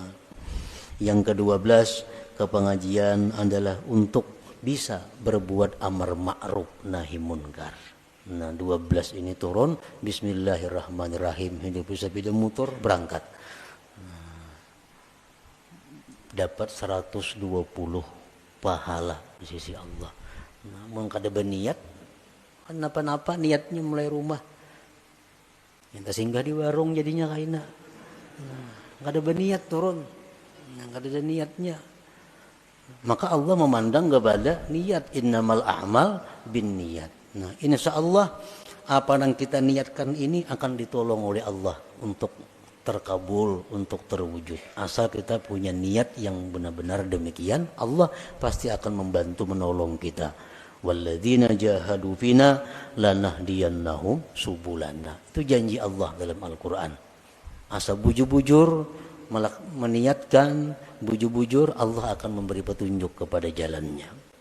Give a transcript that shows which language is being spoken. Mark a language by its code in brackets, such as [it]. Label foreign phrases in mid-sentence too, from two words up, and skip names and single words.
[id] Yang kedua-belas, ke pengajian adalah untuk bisa berbuat [ar] أمر معروف نهي منكر. [id] Nah, 12 ini turun, bismillahirrahmanirrahim, hidup sepeda motor, berangkat. Dapat 120 pahala di sisi Allah. [bjn] Namun kada berniat, kenapa-napa niatnya mulai rumah. Minta singgah di warung jadinya kaina. Kada berniat turun, kada ada niatnya. [id] Maka Allah memandang kepada niat, [ar] إنما الأعمال بالنيات. [id] Nah, insyaallah apa yang kita niatkan ini akan ditolong oleh Allah untuk terkabul, untuk terwujud. Asal kita punya niat yang benar-benar demikian, Allah pasti akan membantu menolong kita. [ar] والذين جاهدوا فينا لنهدينهم سبلنا. [id] Itu janji Allah dalam Al-Qur'an. Asal bujur-bujur meniatkan, bujur-bujur, Allah akan memberi petunjuk kepada jalannya.